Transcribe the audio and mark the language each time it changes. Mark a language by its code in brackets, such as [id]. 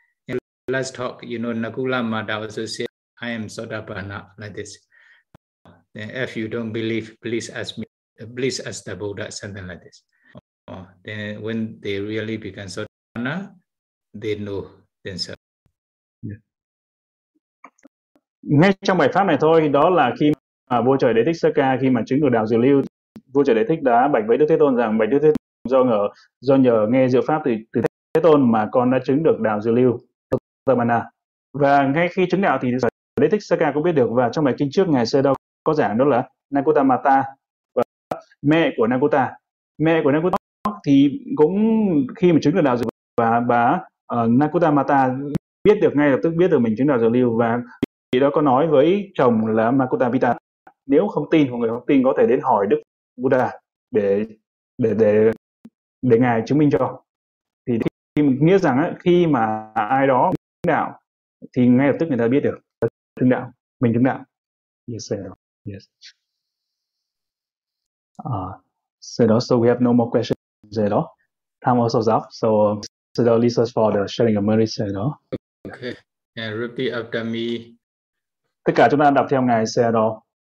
[en] In last talk, you know, Nakula Mata also said, I am Sotapanna, like this. Then if you don't believe, please ask me, please ask the Buddha, something like this. Then when they really become Sotapanna, they know themselves. [vi] Ngay trong bài pháp này thôi, đó là khi mà vua trời Đế Thích Sơ Ca, khi mà chứng được đạo dự lưu, vua trời Đế Thích đã bạch với Đức Thế Tôn rằng, bạch Đức Thế Tôn, do nhờ nghe diệu pháp từ Thế Tôn mà con đã chứng được đạo dự lưu Sotapanna. Và ngay khi chứng đạo thì Đế Thích Sơ Ca cũng biết được, và trong bài kinh trước ngày xưa đâu có giảng, đó là Nakuta Mata, và mẹ của Nakuta. Mẹ của Nakuta thì cũng khi mà chứng được đạo dự lưu, và bà Nakuta Mata biết được ngay lập tức, biết được mình chứng đạo dự lưu, và chị đó có nói với chồng là Makuta Pita, nếu không tin hoặc người không tin có thể đến hỏi Đức Buddha để ngài chứng minh cho. Thì khi nghĩa rằng ấy, khi mà ai đó chứng đạo thì ngay lập tức người ta biết được chứng đạo, mình chứng đạo. [en] Yes, sir. Yes. So we have no more questions. Sir, time also is up. So sir, leads us for the sharing of merit. Sir, okay. And repeat after me. [vi] Tất cả chúng ta đọc theo ngài xe đó.